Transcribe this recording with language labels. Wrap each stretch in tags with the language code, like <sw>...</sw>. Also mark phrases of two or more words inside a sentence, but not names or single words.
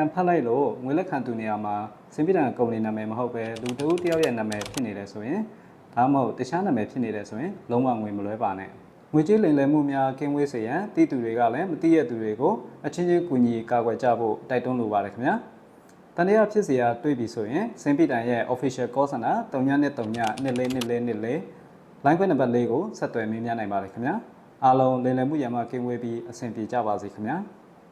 <my>ဖတ်လိုက်လို့ငွေလက်ခံသူနေရာမှာစင်ပိတန်ကုမ္ပဏီနာမည်မဟုတ်ပဲလူတဦးတယောက်ရဲ့နာမည်ဖြစ်နေတယ်ဆိုရင်ဒါမှမဟုတ်တခြားနာမည်ဖြစ်နေတယ်ဆိုရင်လုံးဝငွေမလွှဲပါနဲ့ငွေကြေးလိမ်လည်မှုများကင်းဝေးစေရန်တည်သူတွေကလည်းမသိရသူတွေကိုအချင်းချင်းကူညီကာကွယ်ကြဖို့တိုက်တွန်းလိုပါတယ်ခင်ဗျာတန်တရားဖြစ်เสียတွေ့ပြီဆိုရင်စင်ပိတန်ရဲ့</my> <en>official call center</en> <my>39394424 line ခွဲနံပါတ်4ကိုဆက်သွယ်မေးမြန်းနိုင်ပါတယ်ခင်ဗျာအားလုံးလိမ်လည်မှုရန်မှကင်းဝေးပြီးအဆင်ပြေကြပါစေခင်ဗျာ</my>